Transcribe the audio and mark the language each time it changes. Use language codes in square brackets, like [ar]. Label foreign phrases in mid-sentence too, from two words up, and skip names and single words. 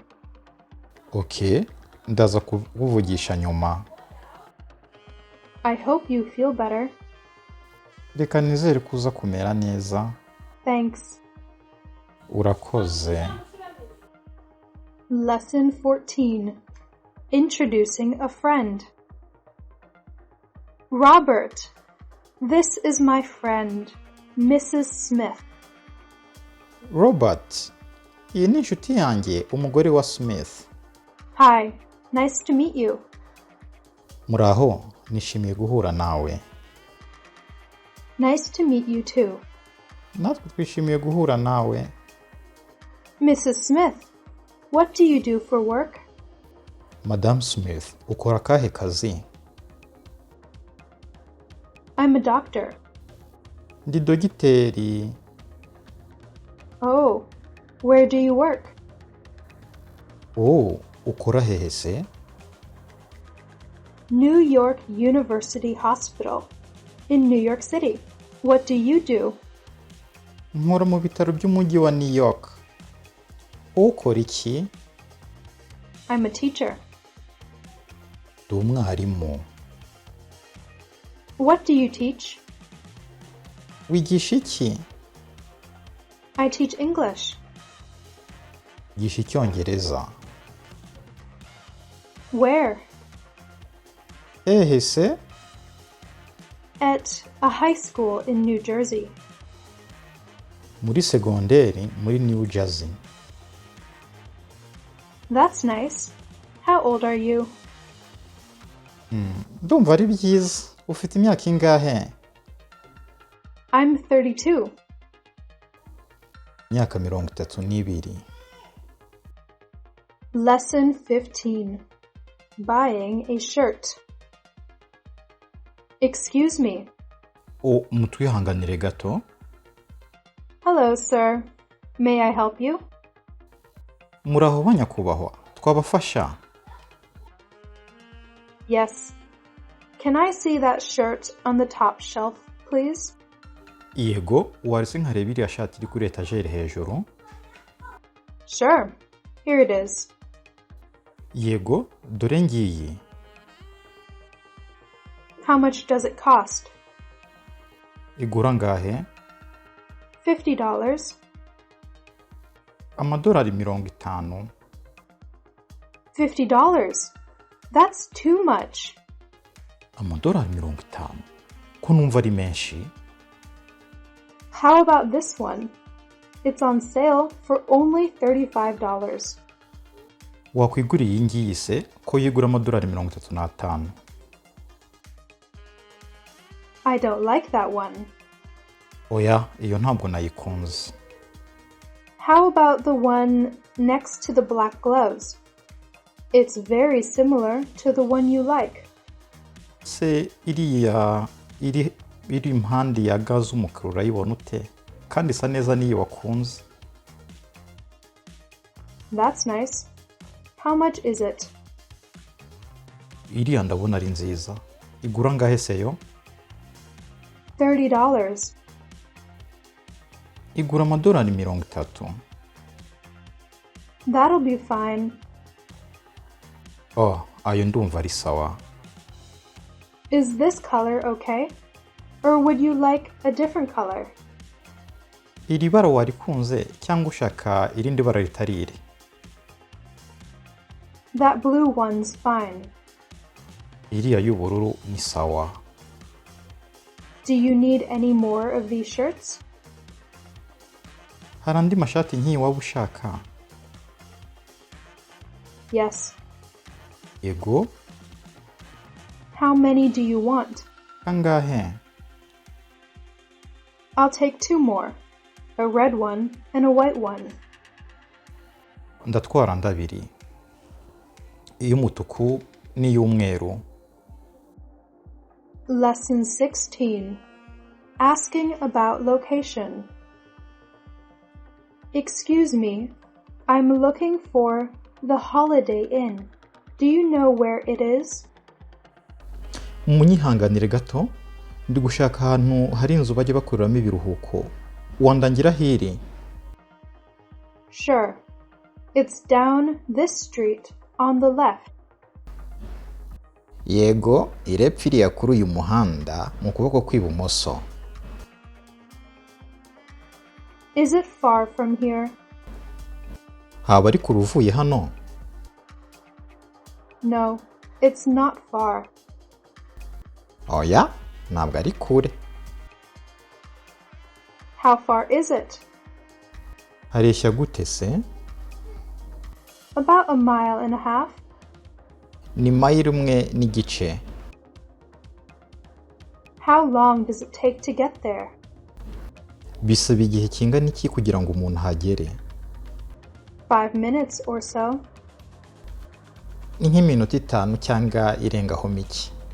[rw] Okay. Ndaza kuvugisha nyuma. [en] I hope you feel better. [rw] Reka nizere kuza kumera neza. [en] Thanks. [rw] Urakoze. [en] Lesson 14. Introducing a friend. Robert, this is my friend, Mrs. Smith. [rw] Robert, iyi ni inshuti yanjye, umugore wa Smith. [en] Hi, nice to meet you. [rw] Muraho, nishimiye guhura nawe. [en] Nice to meet you too. [rw] Natwe twishimiye guhura nawe. [en] Mrs. Smith, what do you do for work? [rw] Madam Smith, ukora kahe kazi? [en] I'm a doctor. [rw] Ndi dogiteri. [en] Oh, where do you work? [rw] Ukora hehe se? [en] New York University Hospital in New York City. What do you do? [rw] Nkora mu bitaro by'umujyi wa New York. Ukora iki? [en] I'm a teacher. [rw] Ndi umwarimu. [en] What do you teach? [rw] Wigisha iki? [en] I teach English. [rw] Wigisha Icyongereza. [en] Where? [rw] Hehe se? [en] At a high school in New Jersey. [rw] Muri segonderi muri New Jersey. [en] That's nice. How old are you? [rw] Ndumva ari byiza. Ufite imyaka ingahe? [en] I'm 32. [rw] Imyaka 32. [en] Lesson 15. Buying a shirt. Excuse me. [rw] Mutwihanganire gato. [en] Hello, sir. May I help you? [rw] Muraho banyakubahwa. Twabafasha. [en] Yes. Can I see that shirt on the top shelf, please? [rw] Yego, warese nkareba iriya shati iri kuri etajeri hejuru? [en] Sure. Here it is. [rw] Yego, dore ngiyi. [en] How much does it cost? [rw] Igura ngahe? $50. Amadolari 50. [en] $50. That's too much. [rw] Amadolari 50 ko numva ari menshi. [en] How about this one? It's on sale for only $35. [rw] Wakwiguriye iyi ngiyi se ko yigura amadolari 35. [en] I don't like that one. [rw] Oya, iyo ntabwo nayikunze. [en] How about the one next to the black gloves? It's very similar to the one you like. [rw] Se iriya iri impande ya ga z'umukara urayibona ute? Kandi isa neza niyo wakunze. [en] That's nice. How much is it? [rw] Iriya ndabona ari nziza. Igura ngahe se yo? $30. Igura amadolari 30. [en] That'll be fine. [rw] Oh, ayo ndumva ari sawa. [en] Is this color okay? Or would you like a different color? [rw] Iri bara warikunze cyangwa ushaka irindi bara ritari iri? [en] That blue one's fine. [rw] Iriya y'ubururu ni sawa. [en] Do you need any more of these shirts? [rw] Hari andi mashati nk'iyi waba ushaka? [en] Yes. [rw] Yego. [en] How many do you want? [rw] Kangahe? [en] I'll take 2 more. A red one and a white one. [rw] Ndatwara ndabiri. Iy'umutuku n'iy'umweru. [en] Lesson 16. Asking about location. Excuse me, I'm looking for the Holiday Inn. Do you know where it is? [rw] Munyihanganire gato, ndi gushaka ahantu hari inzu bajya bakoreramo ibiruhuko. Wandangira hiri? [en] Sure. It's down this street on the left. [rw] Yego, irepfiriya kuri uyu muhanda mu kuboko kw'ibumoso. [en] Is it far from here? [rw] Haba ari kure uvuye hano? [en] No, it's not far. [rw] Oya, ntabwo ari kure. [en] How far is it? [rw] Hareshya gute se? [en] About a mile and a half. [rw] Ni mayiro imwe n'igice. [en] How long does it take to get there? [rw] Bisaba igihe kingana iki kugira ngo umuntu ahagere? [en] 5 minutes or so. [rw] Ni nk'iminota 5 cyangwa irengaho mike.